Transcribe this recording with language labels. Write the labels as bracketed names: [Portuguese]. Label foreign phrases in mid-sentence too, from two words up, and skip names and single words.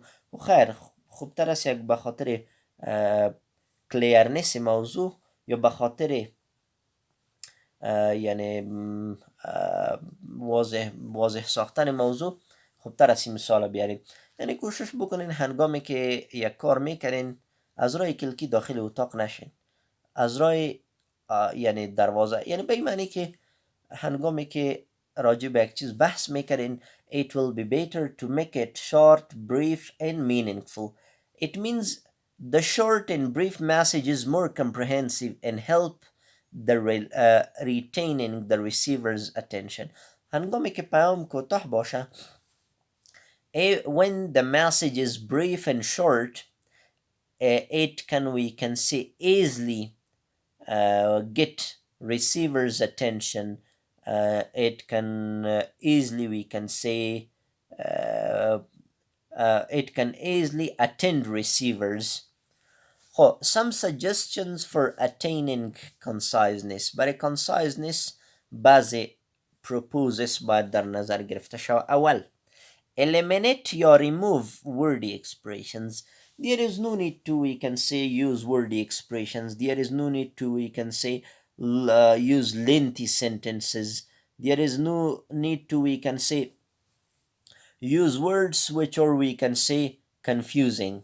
[Persian] خیر خوبتر است یک به خاطر کلیرنس موضوع یا به خاطر یعنی واضح ساختن موضوع خوبتر است این مثال بیاریم. یعنی کوشش بکنین هنگامی که یک کار میکنین از راه کلکی داخل اتاق نشین، از راه یعنی دروازه، یعنی به این معنی که هنگامی که راجع به یک چیز بحث میکنین [English] it will be better to make it short, brief and meaningful. It means the short and brief message is more comprehensive and help the retaining the receiver's attention. [Persian] هنگامی که پیام کوتاه باشه [English] when the message is brief and short, it can we can say easily get receivers attention. It can easily we can say it can easily attend receivers. Some suggestions for attaining conciseness. [Persian] برای conciseness بعضی proposes باید در نظر گرفته شود. [English] اول eliminate or remove wordy expressions. There is no need to we can say use wordy expressions. There is no need to we can say use lengthy sentences. There is no need to we can say use words which are we can say confusing.